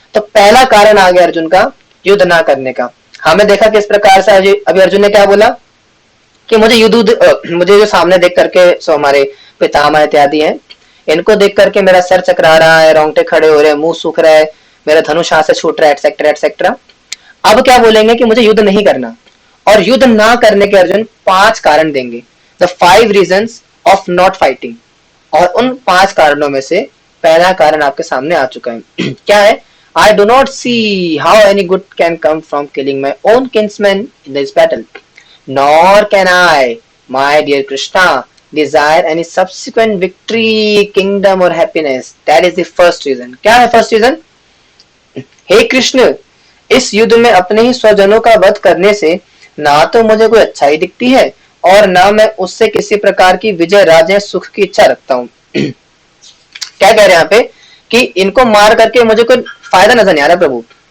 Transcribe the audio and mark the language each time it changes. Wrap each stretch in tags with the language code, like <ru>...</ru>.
<hi>तो पहला कारण आ गया अर्जुन का युद्ध ना करने का। हमें देखा किस प्रकार से अभी अर्जुन ने क्या बोला कि मुझे मुझे जो सामने देख करके, सो हमारे पितामह इत्यादि हैं, इनको देख करके मेरा सर चकरा रहा है, रोंगटे खड़े हो रहे हैं, मुंह सूख रहा है, मेरा धनुष हाथ से छूट रहा है, एटसेट्रा एटसेट्रा। अब क्या बोलेंगे कि मुझे युद्ध नहीं करना, और युद्ध ना करने के अर्जुन 5 कारण देंगे,</hi> <en>The 5 reasons of not fighting.</en> <hi>और उन 5 कारणों में से पहला कारण आपके सामने आ चुका है क्या है,</hi> <en>I do not see how any good can come from killing my own kinsmen in this battle, nor can I, my dear Krishna, desire any subsequent victory, kingdom or happiness. That is the first reason.</en> <hi>क्या है</hi> <en>first reason?</en> <hi>हे कृष्ण, इस युद्ध में अपने ही स्वजनों का वध करने से ना तो मुझे कोई अच्छाई दिखती है और ना मैं उससे किसी प्रकार की विजय राज्य सुख की इच्छा रखता हूँ क्या कह रहे हैं यहाँ पे कि इनको मार करके मुझे कोई फायदा नजर नहीं आ रहा प्रभु।</hi>